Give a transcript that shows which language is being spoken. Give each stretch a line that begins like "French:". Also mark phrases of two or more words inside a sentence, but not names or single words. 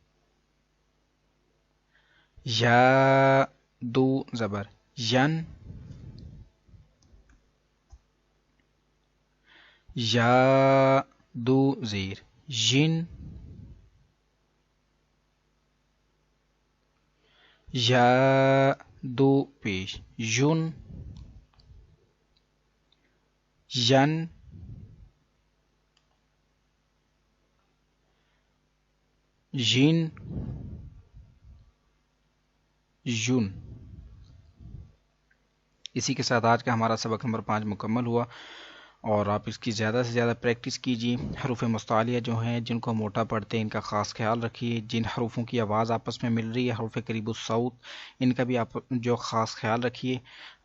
Urdu: یا دو زبر ین، یا دو زیر ین، یا دو پیش یون، ین، ین، یون. اسی کے ساتھ آج کا ہمارا سبق نمبر 5 مکمل ہوا، اور آپ اس کی زیادہ سے زیادہ پریکٹس کیجیے. حروف مستعلیہ جو ہیں جن کو موٹا پڑھتے ہیں ان کا خاص خیال رکھیے. جن حروفوں کی آواز آپس میں مل رہی ہے حروف قریب الصوت، ان کا بھی آپ جو خاص خیال رکھیے.